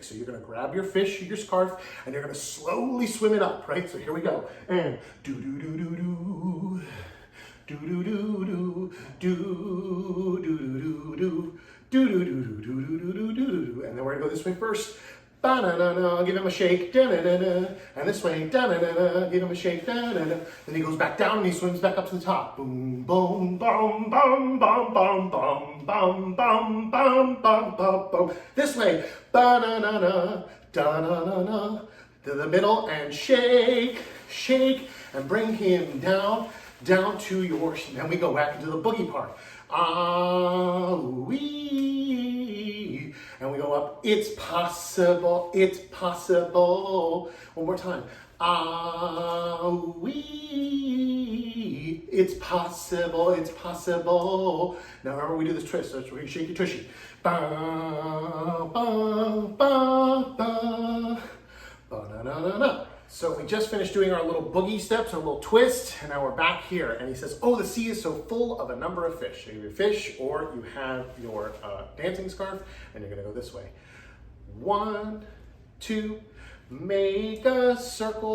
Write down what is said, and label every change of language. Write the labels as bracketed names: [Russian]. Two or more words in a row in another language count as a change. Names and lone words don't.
[English] So you're gonna grab your fish or your scarf and you're gonna slowly swim it up, right? So here we go. And do-do-do-do-do, do-do-do-do, do-do-do-do-do. Do-do-do-do-do-do-do-do-do. And then we're gonna go this way first. Ba-na-na-na, give him a shake, da-na-na-na. And this way, da-na-na-na, give him a shake, da-na-na. Then he goes back down and he swims back up to the top. Boom, boom, boom, boom, boom, boom, boom, boom, boom, boom, boom, boom, boom. This way, ba-na-na-na, da-na-na-na. To the middle and shake, shake, and bring him down to your, then we go back into the boogie part. Ah-wee. And we go up, it's possible, it's possible. One more time. Ah-wee. It's possible, it's possible. Now remember we do this twist, so we shake your tushy. Ba, ba, ba, ba. Ba-na-na-na-na. So we just finished doing our little boogie steps, our little twist, and now we're back here. And he says, oh, the sea is so full of a number of fish. So you have your fish, or you have your dancing scarf, and you're gonna go this way. 1, 2, make a circle.